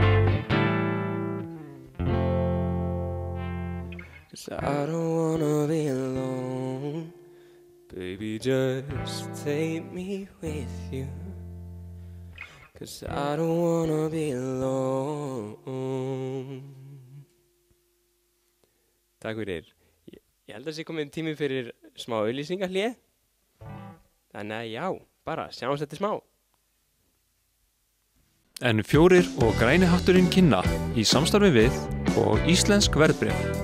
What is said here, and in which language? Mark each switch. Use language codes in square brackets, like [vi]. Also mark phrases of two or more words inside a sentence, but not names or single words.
[en] 'Cause I don't wanna be alone. Baby, just take me with you, 'cause I don't wanna be alone. [is] Takk fyrir. Ég held að það sé komin tími fyrir smá auglýsingahlé. Þannig að já, bara sjáumst þetta smá. N4 og Græni hatturinn kynna í samstarfi við og Íslensk verðbréf.